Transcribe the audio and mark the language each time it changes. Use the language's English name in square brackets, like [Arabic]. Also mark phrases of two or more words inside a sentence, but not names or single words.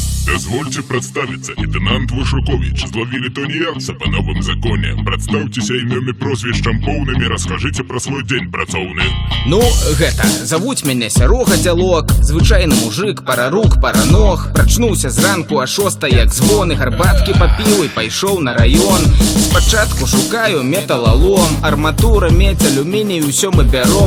[Russian] Дозвольте представиться, лейтенант Вышукович. Зловили тунеядца по новым законе. [Belarusian] Представьтеся імёмі прозвішчам поўнымі, [Russian] расскажите про свой день працоўны. [Belarusian] Ну, гэта, завуць мяне Сярога Дзялок. Звычайны мужик, пара рук, пара ног. Прачнуўся зранку а 6, як звоны, гарбаткі папіў і пайшоў на раён. Спачатку шукаю металалом, арматура, медзь, алюміній, усё мы бяром.